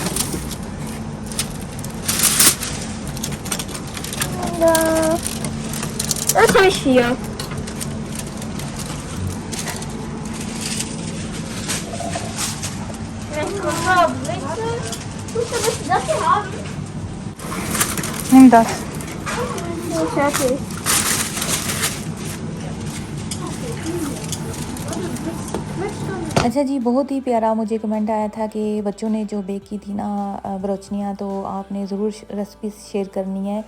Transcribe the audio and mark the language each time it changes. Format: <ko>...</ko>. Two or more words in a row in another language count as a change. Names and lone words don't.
<de>Das habe ich hier. Vielleicht kommt noch Wechsel. Willst du das hier haben? Nimm das। So, fertig.</de> <hi>अच्छा जी, बहुत ही प्यारा मुझे कमेंट आया था कि बच्चों ने जो बेक की थी ना ब्रोचनियाँ, तो आपने ज़रूर</hi> <en>recipe share</en> <hi>करनी है।</hi>